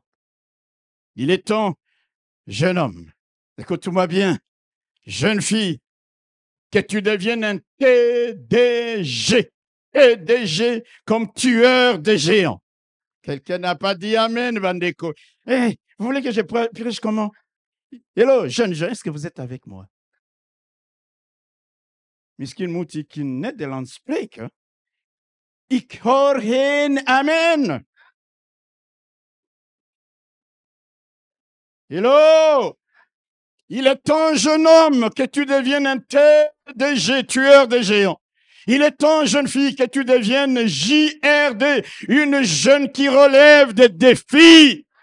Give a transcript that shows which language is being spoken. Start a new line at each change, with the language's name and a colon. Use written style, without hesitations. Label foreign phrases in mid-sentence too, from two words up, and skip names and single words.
French: Il est temps, jeune homme, écoute-moi bien, jeune fille, que tu deviennes un TDG. TDG comme tueur de géants. Quelqu'un n'a pas dit Amen, Vandeko. Hey, vous voulez que je prêche comment? Hello, jeune, est-ce que vous êtes avec moi?
Dutch: Misschien moet ik in Nederlands spreken. Ik hoor geen Amen. Hello!
French: Il est temps, jeune homme, que tu deviennes un TDG, tueur de géants. Il est temps, jeune fille, que tu deviennes JRD, une jeune qui relève des défis.